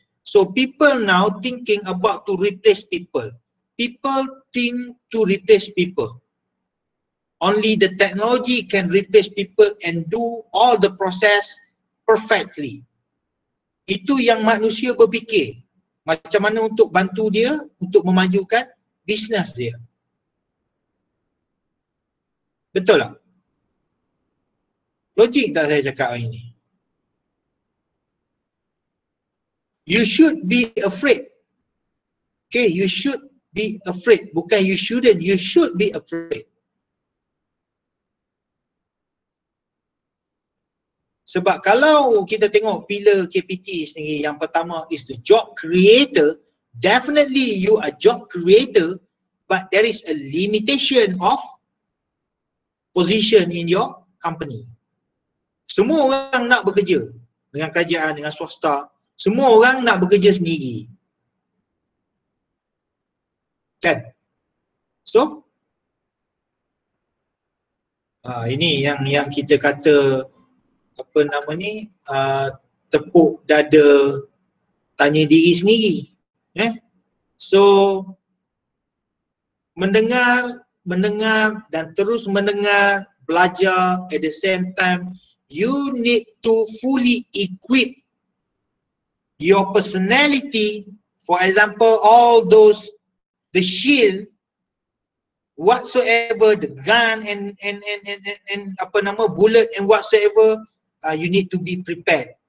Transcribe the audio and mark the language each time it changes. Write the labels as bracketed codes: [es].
[en] So people now thinking about to replace people. People think to replace people. Only the technology can replace people and do all the process perfectly. [ms] Itu yang manusia berfikir. Macam mana untuk bantu dia untuk memajukan bisnes dia. Betul tak? Logik tak saya cakap hari ni? [en] You should be afraid. Okay, you should be afraid. [ms] Bukan [en] you shouldn't, you should be afraid. [ms] Sebab kalau kita tengok pillar KPT sendiri, yang pertama [en] is the job creator. Definitely you are job creator, but there is a limitation of position in your company. [ms] Semua orang nak bekerja dengan kerajaan, dengan swasta. Semua orang nak bekerja sendiri. Kan? So, ini yang kita kata apa nama ni, tepuk dada, tanya diri sendiri. So mendengar mendengar dan terus mendengar, belajar [en] at the same time. You need to fully equip your personality. For example, all those, the shield, whatsoever, the gun and [ms] apa nama, [en] bullet and whatsoever, you need to be prepared.